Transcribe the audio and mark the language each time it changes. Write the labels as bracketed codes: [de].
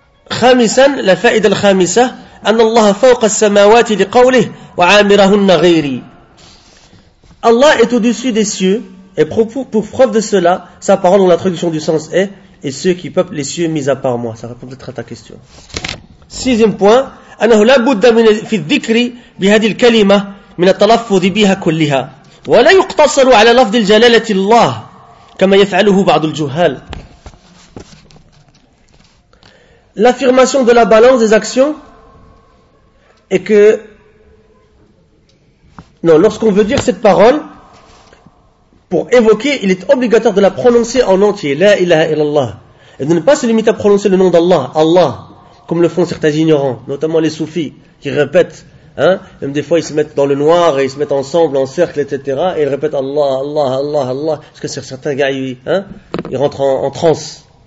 [ar] خامسا الفائدة الخامسة أن الله فوق السماوات لقوله وعامرهن غيري. [fr] Allah est au-dessus des cieux et pour preuve de cela sa parole dans la traduction du sens est et ceux qui peuplent les cieux mis à part moi. Ça répond peut-être à ta question. Sixième point, [ar] أنه لا بد من في الذكر بهذه الكلمة من التلفظ بها كلها ولا يقتصر على لفظ الجلالة الله كما يفعله بعض الجهال. [fr] L'affirmation de la balance des actions est que, non, lorsqu'on veut dire cette parole, pour évoquer, il est obligatoire de la prononcer en entier, la ilaha illallah, et de ne pas se limiter à prononcer le nom d'Allah, Allah, comme le font certains ignorants, notamment les soufis, qui répètent, hein, même des fois ils se mettent dans le noir, et ils se mettent ensemble, en cercle, etc., et ils répètent Allah, Allah, Allah, Allah, parce que certains gars, ils rentrent en transe.